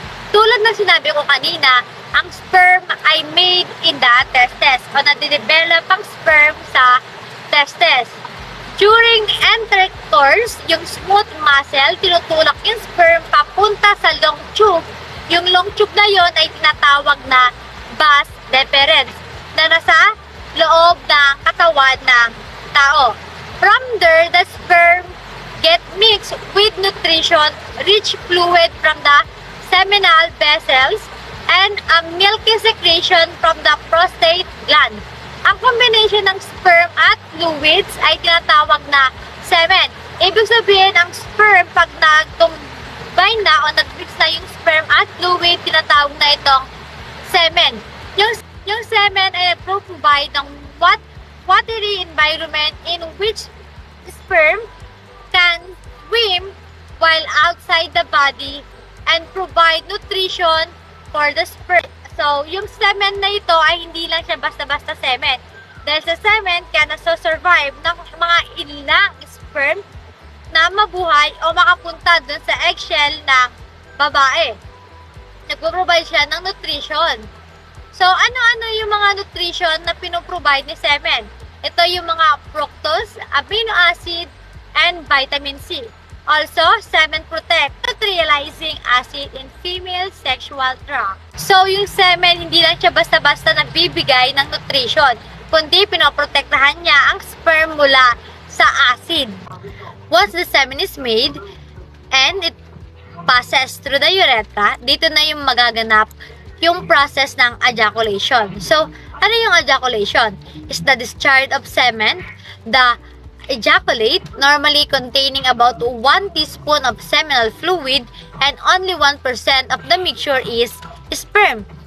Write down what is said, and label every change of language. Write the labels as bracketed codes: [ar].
[tl] Tulad ng sinabi ko kanina, ang sperm ay [en] made in the testes [tl] o nade-develop ang sperm sa testes. [en] During intercourse, [tl] yung smooth muscle, tinutulak yung sperm papunta sa long tube. Yung long tube na yon ay tinatawag na vas deferens na nasa loob ng katawan ng tao. [en] From there, the sperm get mixed with nutrition, rich fluid from the seminal vessels, and a milky secretion from the prostate gland. [tl] Ang combination ng sperm at fluids ay tinatawag na semen. Ibig sabihin, ang sperm, pag nag-combine na o nag-mix na yung sperm at fluid, tinatawag na itong semen. Yung semen ay [en] provide ng watery environment in which sperm can swim while outside the body and provide nutrition for the sperm. [tl] So, yung semen na ito ay hindi lang siya basta-basta semen. Dahil sa semen, kaya nasosurvive ng mga ilang sperm na mabuhay o makapunta dun sa eggshell ng babae. Nagpo-provide siya ng nutrition. So, ano-ano yung mga nutrition na pinoprovide ni semen? Ito yung mga fructose, amino acid, and vitamin C. [en] Also, semen protect neutralizing acid in female sexual tract. [tl] So, yung semen, hindi lang siya basta-basta nagbibigay ng nutrition, kundi pinoprotektahan niya ang sperm mula sa acid. [en] Once the semen is made and it passes through the urethra, [tl] dito na yung magaganap yung process ng ejaculation. So, ano yung ejaculation? [en] Is the discharge of semen, the ejaculate, normally containing about 1 teaspoon of seminal fluid and only 1% of the mixture is sperm.